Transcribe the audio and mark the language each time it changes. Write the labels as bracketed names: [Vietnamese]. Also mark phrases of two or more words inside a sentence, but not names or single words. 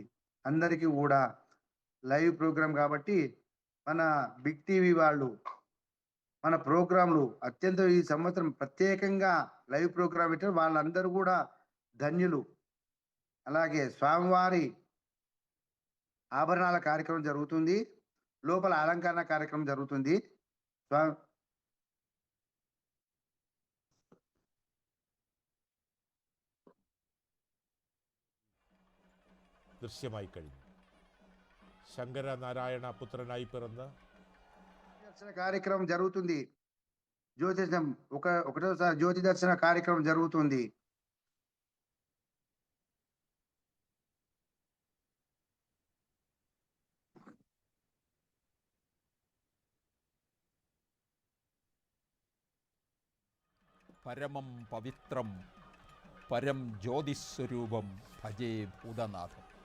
[Telugu] అందరికీ కూడా [English] live program [Telugu] కాబట్టి మన బిగ్ టీవీ వాళ్ళు మన ప్రోగ్రాంలు అత్యంత ఈ సంవత్సరం ప్రత్యేకంగా [English] live program [Telugu] పెట్టారు. వాళ్ళందరూ కూడా ధన్యులు. అలాగే స్వామివారి ఆభరణాల కార్యక్రమం జరుగుతుంది. లోపల అలంకరణ కార్యక్రమం జరుగుతుంది. [Malayalam] ദൃശ്യമായി കഴിഞ്ഞു. ശങ്കരനാരായണ പുത്രനായി പിറന്ന [Telugu] దర్శన కార్యక్రమం జరుగుతుంది. జ్యోతిషం ఒకటోసారి జ్యోతి దర్శన కార్యక్రమం జరుగుతుంది. [Sanskrit] పరమం పవిత్రం పరం జ్యోతిస్వరూపం భజే భూതనాథం.